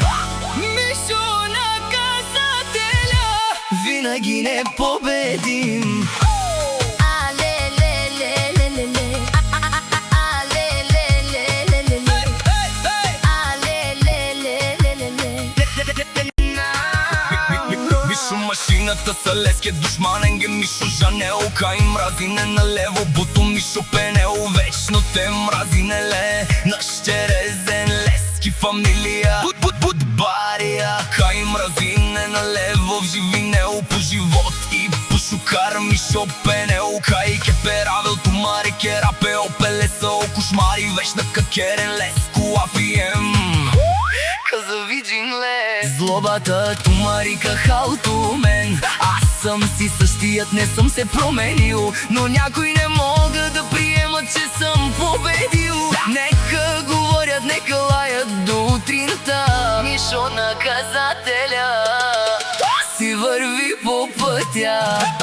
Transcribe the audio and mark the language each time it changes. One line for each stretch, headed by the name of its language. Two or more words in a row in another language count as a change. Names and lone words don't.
Bulgarian: Мишо наказателя винаги непобедим.
Romany: Машината са леския душманен ге Мишо Жанел. Кай мрази не налево, буто Мишо Пенел. Вечно те мрази неле, наш черезен лески фамилия. Бария, кай мрази не налево, в живинел по живот и по шукар Мишо Пенел. Кай ке перавел тумари, ке рапе опелеса, о кошмари, вечна какерен леско афием. Злобата тумарика халто мен.
Bulgarian: Аз съм си същият, не съм се променил, но някои не могат да приемат, че съм победил. Нека говорят, нека лаят до утринта. Мишо наказателя си върви по пътя.